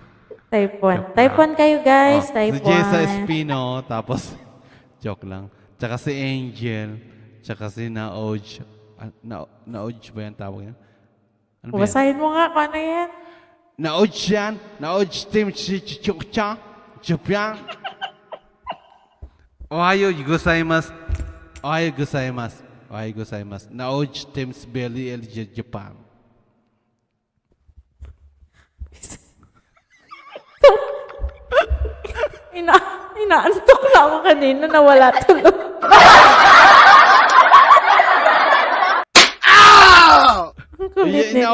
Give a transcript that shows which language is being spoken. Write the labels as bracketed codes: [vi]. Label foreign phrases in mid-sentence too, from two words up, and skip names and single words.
[tl] Type 1. Type 1 kayo, guys. Type Si Jessa 1. Espino, tapos, joke lang. Tsaka si Angel, tsaka si Naoj. Naoj ba yan tawag yan? Ano ba yan? Basahin mo nga kung ano yan. Naoj yan. Naoj Team Chichucha. Japan. [ja] おはようございます。おはようございます. おはようございます. [tl] Naoj Teams Belly LG Japan. Inaantok na ako kanina. Nawala tuloy. Ang kulit nito.